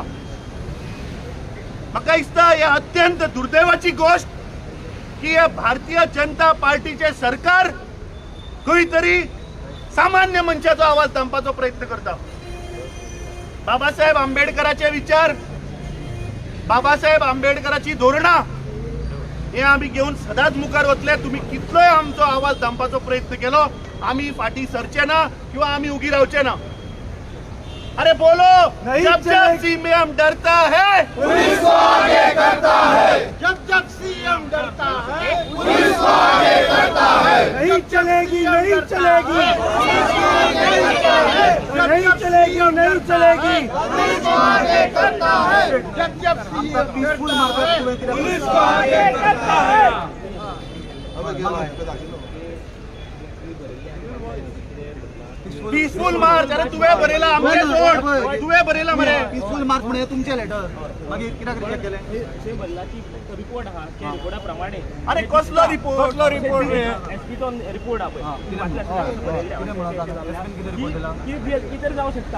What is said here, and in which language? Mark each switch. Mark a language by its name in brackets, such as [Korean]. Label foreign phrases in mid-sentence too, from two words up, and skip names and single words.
[Konkani] म्हाका दिसता हे अत्यंत दुर्दैवाची गोष्ट की हे भारतीय जनता पार्टीचे सरकार खंय तरी सामान्य मनशाचो आवाज दामपाचो प्रयत्न करता. बाबासाहेब आंबेडकराचे विचार, बाबासाहेब आंबेडकराची धोरणां हे आम्ही घेऊन सदांच मुखार वतले. तुम्ही कितलोय आमचो आवाज दामपाचो प्रयत्न केलो, आम्ही फाटी सरचे ना किंवा आम्ही उगी रावचे ना. [Hindi] अरे बोलो, जब जब सीएम डरता है पुलिस को आगे करता है. जब जब सीएम डरता है पुलिस को आगे करता है. नहीं चलेगी, नहीं चलेगी, नहीं चलेगी और नहीं चलेगी. पुलिस को आगे करता है. जब जब सीएम [English] peaceful march [Hindi] पुलिस को आगे करता है. [English] peaceful march. [Konkani] अरे तुवे बरयला आमचे जोड, तुवे बरयला मरे [English] peaceful march [Konkani] म्हणजे तुमचे लेटर मागीर कित्याक रिजेक्ट केले. रिपोर्ट आहा त्या रिपोर्टा प्रमाणे अरे कसलो रिपोर्ट, कसलो रिपोर्ट रे. एसपीचो रिपोर्ट आहा पळय कितें म्हणत आसा एसपीन कितें रिपोर्ट दिला. कितें जावं शकता.